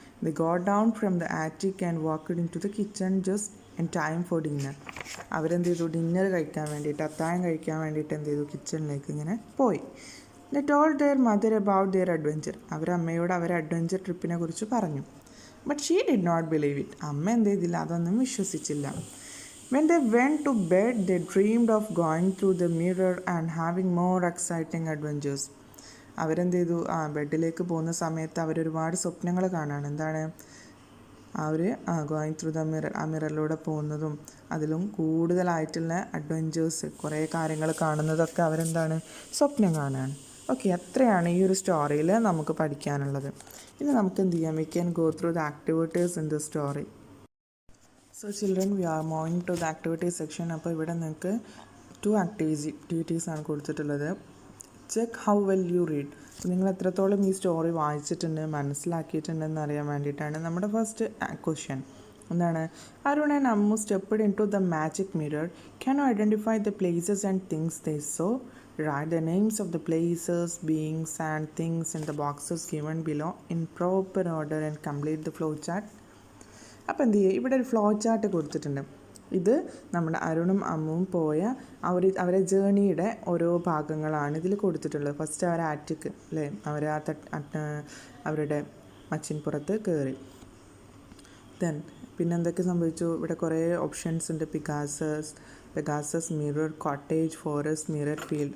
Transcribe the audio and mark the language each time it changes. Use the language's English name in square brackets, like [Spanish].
[English] They got down from the attic and walked into the kitchen just in time for dinner. [Malayalam] അവരെന്ത് ചെയ്തു? Dinner കഴിക്കാൻ വേണ്ടിയിട്ട്, അത്താഴം കഴിക്കാൻ വേണ്ടിയിട്ട് എന്ത് ചെയ്തു? കിച്ചണിലേക്ക് ഇങ്ങനെ പോയി. [English] They told their mother about their adventure. [Malayalam] അവരമ്മയോട് അവരെ അഡ്വഞ്ചർ ട്രിപ്പിനെ കുറിച്ച് പറഞ്ഞു. [English] But she did not believe it. [Malayalam] അമ്മ എന്ത് ചെയ്തില്ല? അതൊന്നും വിശ്വസിച്ചില്ല. [English] When they went to bed, they dreamed of going through the mirror and having more exciting adventures. [Malayalam] അവരെന്ത് ചെയ്തു ബെഡിലേക്ക് പോകുന്ന സമയത്ത് അവരൊരുപാട് സ്വപ്നങ്ങൾ കാണാണ്. എന്താണ് അവർ ഗോയിങ് ത്രൂ ദ മിറർ, ആ മിററിലൂടെ പോകുന്നതും അതിലും കൂടുതലായിട്ടുള്ള അഡ്വഞ്ചേഴ്സ്, കുറേ കാര്യങ്ങൾ കാണുന്നതൊക്കെ അവരെന്താണ് സ്വപ്നം കാണുകയാണ്. ഓക്കെ, അത്രയാണ് ഈ ഒരു സ്റ്റോറിയിൽ നമുക്ക് പഠിക്കാനുള്ളത്. ഇനി നമുക്ക് എന്ത് ചെയ്യാം, [English] We can go through the activities in the story. So children, we are moving to the activities section. [Malayalam] അപ്പോൾ ഇവിടെ നിങ്ങൾക്ക് 2 ആക്ടിവിറ്റീസാണ് കൊടുത്തിട്ടുള്ളത്. [English] Check how well you read. [Malayalam] അപ്പോൾ നിങ്ങൾ എത്രത്തോളം ഈ സ്റ്റോറി വായിച്ചിട്ടുണ്ട്, മനസ്സിലാക്കിയിട്ടുണ്ടെന്ന് അറിയാൻ വേണ്ടിയിട്ടാണ് നമ്മുടെ ഫസ്റ്റ് ക്വസ്റ്റ്യൻ. എന്താണ്? [English] Arun and Ammu stepped into the magic mirror. Can you identify the places and things they saw? Write the names of the places, beings and things in the boxes given below in proper order and complete the flow chart. [Malayalam] അപ്പോൾ എന്ത് ചെയ്യുക, ഇവിടെ ഒരു flow chart കൊടുത്തിട്ടുണ്ട്. ഇത് നമ്മുടെ അരുണും അമ്മുവും പോയ അവരെ ജേണിയുടെ ഓരോ ഭാഗങ്ങളാണ് ഇതിൽ കൊടുത്തിട്ടുള്ളത്. ഫസ്റ്റ് അവർ ആറ്റിക്ക് അല്ലേ, അവർ അവരുടെ മച്ചിൻപുറത്ത് കയറി. ദെൻ പിന്നെ എന്തൊക്കെ സംഭവിച്ചു, ഇവിടെ കുറേ ഓപ്ഷൻസ് ഉണ്ട്. Pegasus, mirror, cottage, forest, mirror, field.